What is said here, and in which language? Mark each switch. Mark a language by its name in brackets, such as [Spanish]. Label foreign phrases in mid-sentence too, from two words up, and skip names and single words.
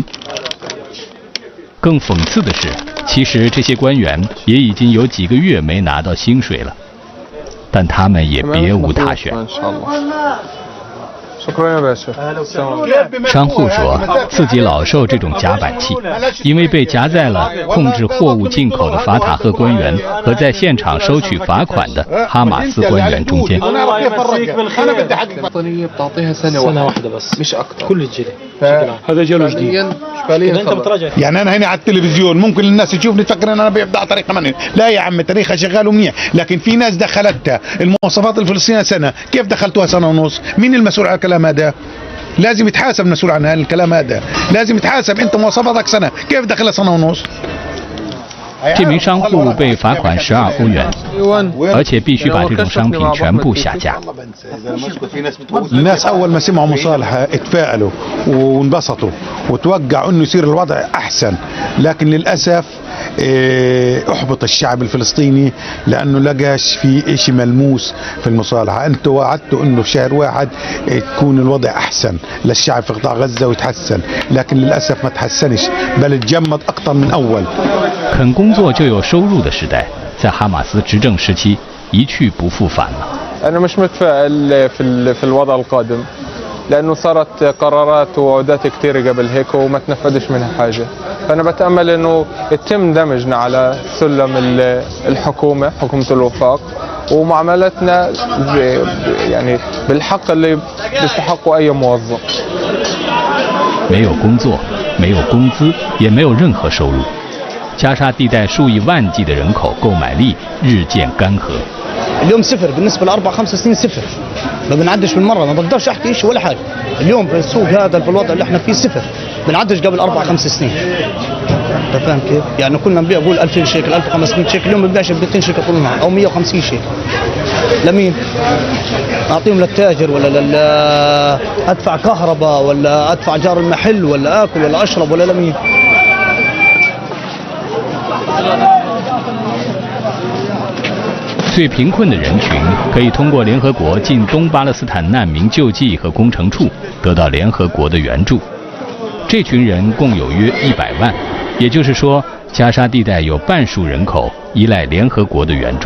[Chinese] 更讽刺的是，其实这些官员也已经有几个月没拿到薪水了，但他们也别无他选。商户说，自己老受这种夹板气，因为被夹在了控制货物进口的法塔赫官员和在现场收取罚款的哈马斯官员中间。 [Arabic] يعني انا هنا على التلفزيون ممكن الناس تشوفني تفكر ان انا ببدع طريقه مني، لا يا عم تاريخها شغال ومنيح، لكن في ناس دخلتها المواصفات الفلسطينيه سنه، كيف دخلتوها سنه ونص؟ مين المسؤول على الكلام هذا؟ لازم يتحاسب المسؤول عن الكلام هذا، لازم يتحاسب انت مواصفاتك سنه، كيف دخلها سنه ونص؟ [Chinese] 这名商户被罚款12欧元，而且必须把这种商品全部下架。 [Arabic] الناس اول ما سمعوا مصالحه اتفائلوا وانبسطوا وتوقعوا انه يصير الوضع احسن، لكن للاسف احبط الشعب الفلسطيني لانه لقاش في شيء ملموس في المصالحه. انتوا وعدتوا انه في شهر واحد تكون الوضع احسن للشعب في قطاع غزه ويتحسن، لكن للاسف ما تحسنش بل تجمد اكثر من اول. [Chinese] 肯工作就有收入的时代， 在哈马斯执政时期一去不复返了。 [Arabic] أنا مش متفائل في الوضع القادم لأنه صارت قرارات ووعودات كتير قبل هيك وما تنفذش منها حاجة. فأنا بتأمل إنه يتم دمجنا على سلم الحكومة، حكومة الوفاق، ومعاملتنا يعني بالحق اللي بيستحقه أي موظف. [Chinese] 没有工作，没有工资，也没有任何收入。加沙地带数以万计的人口购买力日渐干涸。 [Arabic] اليوم صفر بالنسبه لاربع خمس سنين صفر ما بنعدش بالمره ما بقدرش احكي شيء ولا حاجه اليوم بالسوق هذا بالوضع اللي احنا فيه صفر بنعدش قبل اربع خمس سنين انت فاهم كيف؟ يعني كنا نبيع قول 2000 شيكل 1500 شيكل اليوم بنبيعش ب 200 شيكل طول النهار او 150 شيكل لمين؟ اعطيهم للتاجر ولا ادفع كهرباء ولا ادفع جار المحل ولا اكل ولا اشرب ولا لمين؟ [Chinese] 最贫困的人群可以通过联合国近东巴勒斯坦难民救济和工程处得到联合国的援助。这群人共有约100万，也就是说，加沙地带有半数人口依赖联合国的援助。